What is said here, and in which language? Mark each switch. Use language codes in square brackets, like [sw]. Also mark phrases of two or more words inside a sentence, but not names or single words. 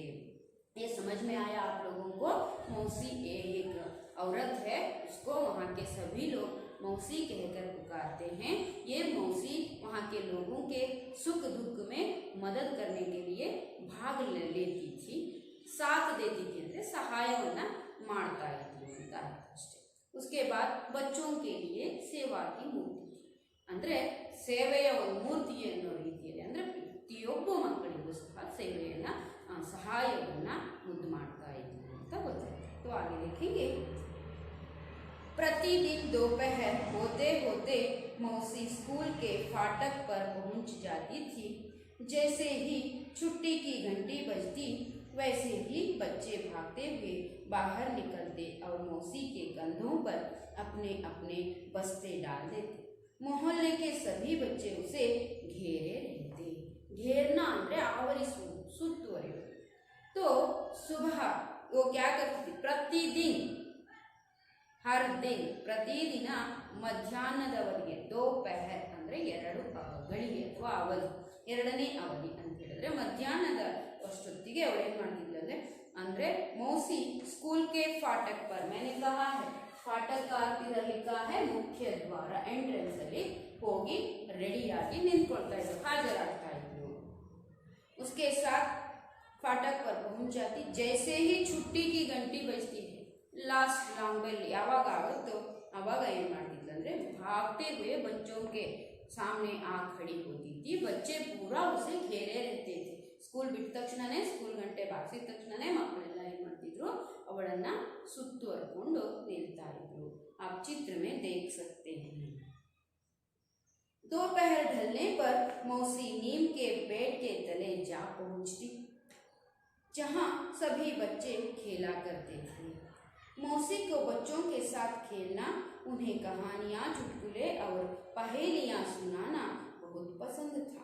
[hi] ये समझ में आया आप लोगों को। मौसी एक औरत है, उसको वहाँ के सभी लोग मौसी कहकर पुकारते हैं। ये मौसी वहाँ के लोगों के सुख दुख में मदद करने के लिए भाग लेती थी, साथ देती थी, [kn] ಅಂದ್ರೆ ಸಹಾಯವನ್ನ ಮಾಡ್ತಾ ಇದ್ಲು ಅಂತ ಅಷ್ಟೇ. [hi] उसके बाद बच्चों के लिए सेवा की मूर्ति थी, [kn] ಅಂದ್ರೆ ಸೇವೆಯ ಒಂದು ಮೂರ್ತಿ ಅನ್ನೋ ರೀತಿಯಲ್ಲಿ, ಅಂದ್ರೆ ಪ್ರತಿಯೊಬ್ಬ ಮಕ್ಕಳಿಗೂ ಸಹ ಸೇವೆಯನ್ನ ಸಹಾಯವನ್ನ ಮುದ್ದು ಮಾಡ್ತಾ ಇದ್ಲು ಅಂತ ಗೊತ್ತಾಯ್ತು. [hi] तो आगे देखेंगे। प्रतिदिन दोपहर होते होते मौसी स्कूल के फाटक पर पहुंच जाती थी। जैसे ही छुट्टी की घंटी बजती वैसे ही बच्चे भागते हुए बाहर निकलते और मौसी के कंधों पर अपने अपने बस्ते डाल देते। मोहल्ले के सभी बच्चे उसे घेरे रहते। [kn] घेरना ಅಂದ್ರೆ ಆವರಿಸುವುದು, ಸುತ್ತುವರಿಯುವುದು. [hi] तो सुबह वो क्या करती थी, प्रतिदिन हर दिन प्रतिदिನ [kn] ಮಧ್ಯಾಹ್ನದವರೆಗೆ, दोपहर ಅಂದ್ರೆ 2 ಗಳಿಗೆ ಅಥವಾ ಅವಧಿ, ಎರಡನೇ ಅವಧಿ ಅಂತ ಹೇಳಿದ್ರೆ ಮಧ್ಯಾಹ್ನದ ಅಷ್ಟೊತ್ತಿಗೆ ಅವಳು ಏನ್ ಮಾಡ್ತಿದ್ಲು ಅಂದ್ರೆ [hi] मौसी स्कूल के फाटक पर, मैंने कहा है फाटक का अर्थ इधर लिखा है मुख्य द्वार, एंट्रेंस [kn] ಅಲ್ಲಿ ಹೋಗಿ ರೆಡಿಯಾಗಿ ನಿಂತ್ಕೊಳ್ತಾ ಇದ್ಲು, ಹಾಜರಾಗ್ತಾ ಇದ್ಲು. [hi] उसके साथ फाटक पर पहुंच जाती। जैसे ही छुट्टी की घंटी बजती है, [en] last long bell [kn] ಯಾವಾಗ ಆಗುತ್ತೋ ಅವಾಗ ಏನು ಮಾಡ್ತಿದ್ಲು ಅಂದ್ರೆ [hi] भागते हुए बच्चों के सामने आ खड़ी होती थी। बच्चे पूरा उसे घेरे रहते थे। [kn] ಸ್ಕೂಲ್ ಬಿಟ್ಟ ತಕ್ಷಣನೇ, ಸ್ಕೂಲ್ ಗಂಟೆ ಬಾರಿಸಿದ ತಕ್ಷಣನೇ ಮಕ್ಕಳೆಲ್ಲ ಏನು ಮಾಡ್ತಿದ್ರು, ಅವಳನ್ನ ಸುತ್ತುವರ್ಕೊಂಡು ನಿಲ್ತಾ ಇದ್ರು. [hi] आप चित्र में देख सकते हैं। दोपहर ढलने पर मौसी नीम के पेड़ के तले जा पहुंचती, जहां सभी बच्चे खेला करते थे। मौसी को बच्चों के साथ खेलना, उन्हें कहानियां, चुटकुले और पहेलियां सुनाना बहुत पसंद था।